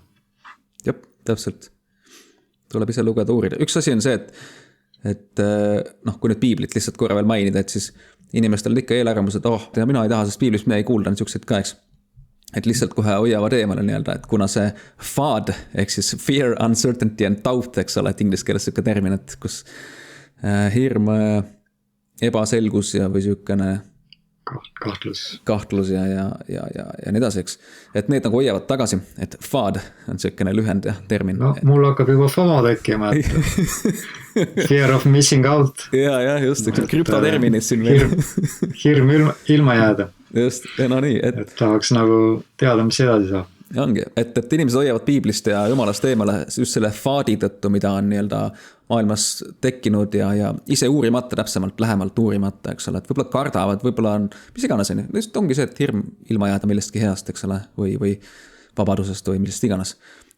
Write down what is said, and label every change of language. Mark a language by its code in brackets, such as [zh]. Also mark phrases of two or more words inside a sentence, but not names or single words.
[et] Jep, täpselt. Tuleb ise lugeda uurida. Üks asi on see, et noh, kui nüüd piiblit lihtsalt korra veel mainida, et siis inimestel on ikka eelarvamus, et mina ei taha sest piiblist, mina ei kuulda niisugused ka, eks. Et lihtsalt kohe hoiavad eemale nii-öelda, et kuna see FUD, ehk siis [en] fear, uncertainty and doubt, [et] eks ole, et inglise keeles selline termin, et kus hirm, ebaselgus ja või selline kahtlus ja nii edasi, eks. Et need nagu hoiavad tagasi, et FUD on selline lühend termin. No, mul hakkab juba FOMO tekkima, et [en] fear of missing out. [et] Ja, just, krüptoterminid siin veel. Hirm ilma jääda. Just, no nii. Et tahaks nagu teada, mis edasi saab. Ongi, et inimesed hoiavad piiblist ja jumalast eemale just selle faadi tõttu, mida on nii-öelda maailmas tekkinud ja ise uurimata täpsemalt, lähemalt uurimata, eks ole, et võib-olla kardavad, võib-olla on, mis iganes on, lihtsalt ongi see, et hirm ilma jääda millestki heast, eks ole, või vabadusest või millest iganes.